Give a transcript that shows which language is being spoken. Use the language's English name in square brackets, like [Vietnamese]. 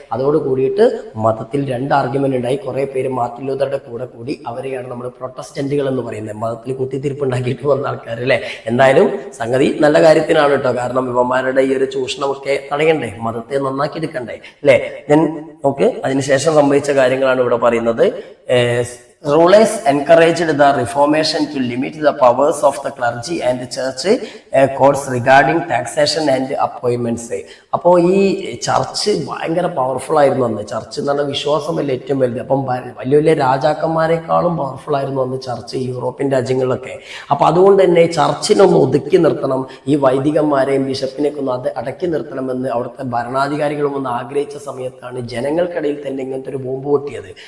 [Malayalam] അതോട് കൂടിയിട്ട് മതത്തിൽ 2 ആർഗ്യുമെന്റ് ഉണ്ടായി. കുറെ പേര് മാർട്ടിൻ ലൂതറുടെ കൂടെ കൂടി. അവരെയാണ് നമ്മൾ പ്രൊട്ടസ്റ്റന്റുകൾ എന്ന് പറയുന്നത്, മതത്തിൽ കുത്തിത്തിരിപ്പ് ഉണ്ടാക്കിയിട്ട് വന്ന ആൾക്കാർ അല്ലെ. എന്തായാലും സംഗതി നല്ല കാര്യത്തിനാണ് കേട്ടോ. കാരണം ഇവന്മാരുടെ ഈ ഒരു ചൂഷണമൊക്കെ തടയണ്ടേ, മതത്തെ നന്നാക്കി എടുക്കണ്ടേ അല്ലെ. ദെൻ ഓക്കെ, അതിനുശേഷം സംഭവിച്ച കാര്യങ്ങളാണ് ഇവിടെ പറയുന്നത്. [English] Rulers encouraged the Reformation to limit the powers of the clergy and the church courts regarding taxation and appointments. [Malayalam] അപ്പോൾ ഈ ചർച്ച് ഭയങ്കര പവർഫുൾ ആയിരുന്നു അന്ന്. ചർച്ച് എന്നുള്ള വിശ്വാസമല്ല ഏറ്റവും വലുത്. അപ്പം വലിയ വലിയ രാജാക്കന്മാരെക്കാളും പവർഫുൾ ആയിരുന്നു അന്ന് ചർച്ച് യൂറോപ്യൻ രാജ്യങ്ങളിലൊക്കെ. അപ്പൊ അതുകൊണ്ട് തന്നെ ചർച്ചിനൊന്ന് ഒതുക്കി നിർത്തണം, ഈ വൈദികന്മാരെയും ബിഷപ്പിനെയൊക്കെ ഒന്ന് അത് അടക്കി നിർത്തണമെന്ന് അവിടുത്തെ ഭരണാധികാരികളും ഒന്ന് ആഗ്രഹിച്ച സമയത്താണ് ജനങ്ങൾക്കിടയിൽ തന്നെ ഇങ്ങനത്തെ ഒരു ബോംബ് പൊട്ടിയത്.